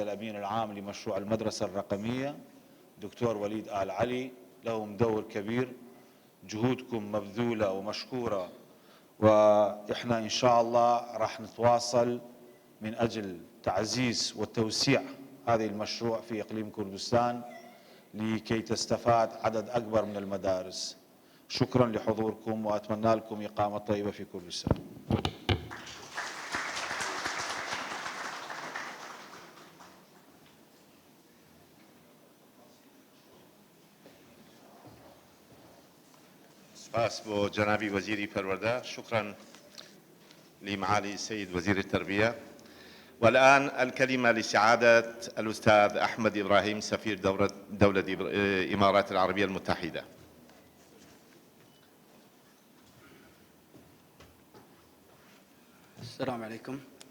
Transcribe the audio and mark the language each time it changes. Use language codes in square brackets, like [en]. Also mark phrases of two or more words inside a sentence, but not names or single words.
[ar] الأمين العام لمشروع المدرسة الرقمية دكتور وليد آل علي، لهم دور كبير، جهودكم مبذولة ومشكورة، وإحنا إن شاء الله راح نتواصل من أجل تعزيز وتوسيع هذا المشروع في إقليم كردستان لكي تستفاد عدد أكبر من المدارس. شكرا لحضوركم وأتمنى لكم إقامة طيبة في كردستان. [ckb] سپاس بۆ جنابی وەزیری پەروەردە. [ar] شكرا لمعالي السيد وزير التربية. والآن الكلمة لسعادة الأستاذ أحمد إبراهيم سفير دولة الإمارات العربية المتحدة. السلام عليكم.